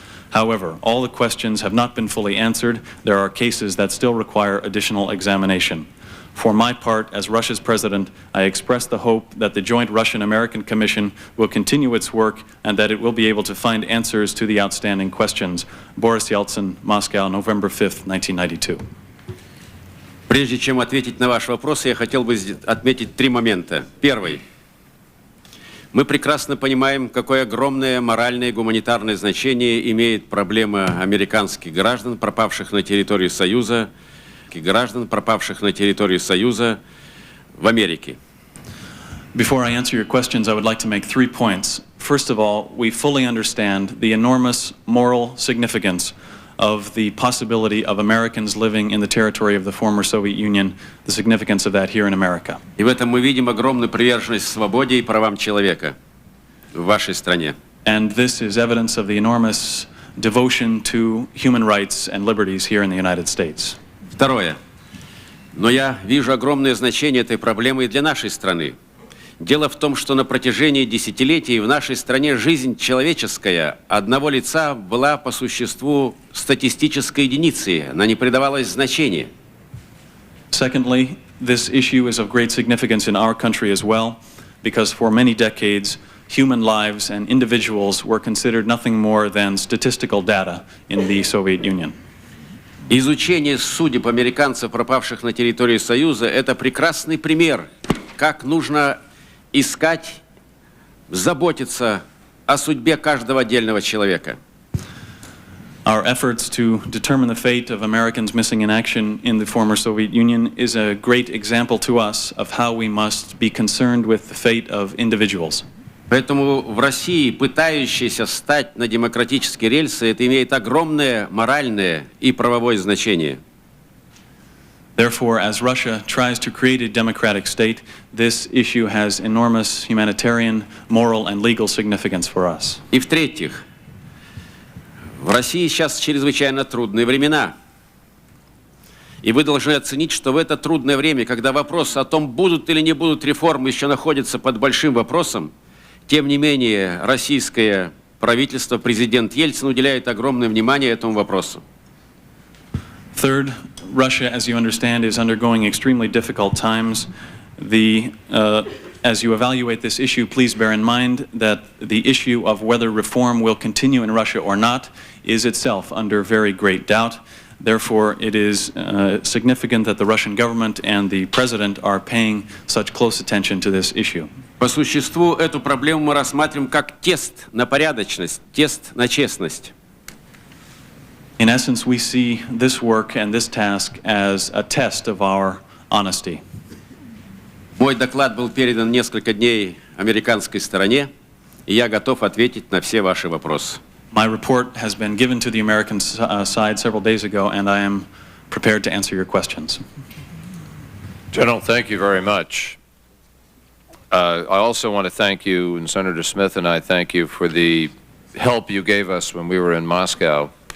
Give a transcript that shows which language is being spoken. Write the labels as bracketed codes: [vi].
[en] However, all the questions have not been fully answered. There are cases that still require additional examination. For my part, as Russia's president, I express the hope that the Joint Russian-American Commission will continue its work and that it will be able to find answers to the outstanding questions. Boris Yeltsin, Moscow, November 5th, 1992. [ru] Прежде чем ответить на ваш вопрос, я хотел бы отметить 3 момента. Первый. Мы прекрасно понимаем, какое огромное моральное и гуманитарное значение имеет проблема американских граждан, пропавших на территории Союза, в Америке. [en] Before I answer your questions, I would like to make 3 points. First of all, we fully understand the enormous moral significance of the possibility of Americans living in the territory of the former Soviet Union, the significance of that here in America. [ru] И в этом мы видим огромную приверженность свободе и правам человека в вашей стране. [en] And this is evidence of the enormous devotion to human rights and liberties here in the United States. [ru] Второе. Но я вижу огромное значение этой проблемы и для нашей страны. Дело в том, что на протяжении десятилетий в нашей стране жизнь человеческая одного лица была по существу статистической единицей, она не придавалась значения. [en] Secondly, this issue is of great significance in our country as well, because for many decades, human lives and individuals were considered nothing more than statistical data in the Soviet Union. [ru] Изучение судеб американцев, пропавших на территории Союза, это прекрасный пример, как нужно искать, заботиться о судьбе каждого отдельного человека. [en] Our efforts to determine the fate of Americans missing in action in the former Soviet Union is a great example to us of how we must be concerned with the fate of individuals. [ru] Поэтому в России, пытающиеся встать на демократические рельсы, это имеет огромное моральное и правовое значение. [en] Therefore, as Russia tries to create a democratic state, this issue has enormous humanitarian, moral, and legal significance for us. [ru] И в-третьих, в России сейчас чрезвычайно трудные времена. И вы должны оценить, что в это трудное время, когда вопрос о том, будут или не будут реформы, еще находится под большим вопросом, тем не менее, российское правительство, президент Ельцин уделяет огромное внимание этому вопросу. [en] Third, Russia, as you understand, is undergoing extremely difficult times. As you evaluate this issue, please bear in mind that the issue of whether reform will continue in Russia or not is itself under very great doubt. Therefore, it is significant that the Russian government and the president are paying such close attention to this issue. [ru] По существу эту проблему мы рассматриваем как тест на порядочность, тест на честность. [en] In essence, we see this work and this task as a test of our honesty. [ru] Мой доклад был передан несколько дней американской стороне, и я готов ответить на все ваши вопросы. [en] My report has been given to the American side several days ago, and I am prepared to answer your questions. General, thank you very much. I also want to thank you, and Senator Smith and I thank you for the help you gave us when we were in Moscow.